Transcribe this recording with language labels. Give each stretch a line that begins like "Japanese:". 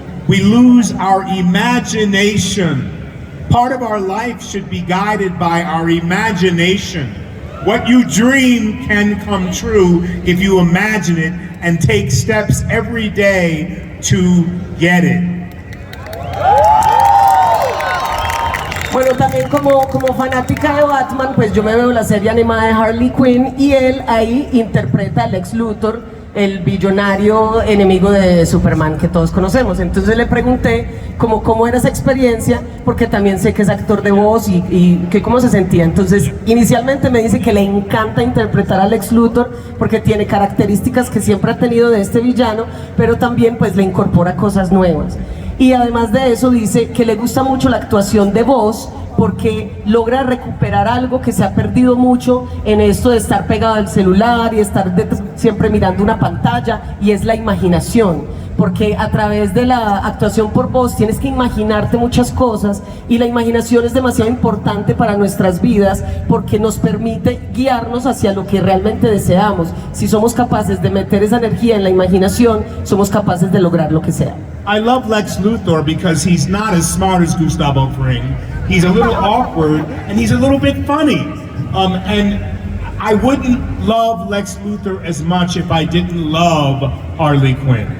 English: We lose our imagination. Part of our life should be guided by our imagination. What you dream can come true if you imagine it and take steps every day to get it.
Spanish: Bueno, también como fanática de Batman, pues yo me veo la serie animada de Harley Quinn y él ahí interpreta a Lex Luthor, el billonario enemigo de Superman que todos conocemos. Entonces le pregunté cómo era esa experiencia, porque también sé que es actor de voz y que cómo se sentía. Entonces inicialmente me dice que le encanta interpretar a Lex Luthor porque tiene características que siempre ha tenido de este villano, pero también pues le incorpora cosas nuevas. Y además de eso dice que le gusta mucho la actuación de voz porque logra recuperar algo que se ha perdido mucho en esto de estar pegado al celular y estar siempre mirando una pantalla, y es la imaginación, porque a través de la actuación por voz tienes que imaginarte muchas cosas, y la imaginación es demasiado importante para nuestras vidas porque nos permite guiarnos hacia lo que realmente deseamos. Si somos capaces de meter esa energía en la imaginación, somos capaces de lograr lo que sea.
English: I love Lex Luthor because he's not as smart as Gustavo Fring. He's a little awkward and he's a little bit funny. And I wouldn't love Lex Luthor as much if I didn't love Harley Quinn.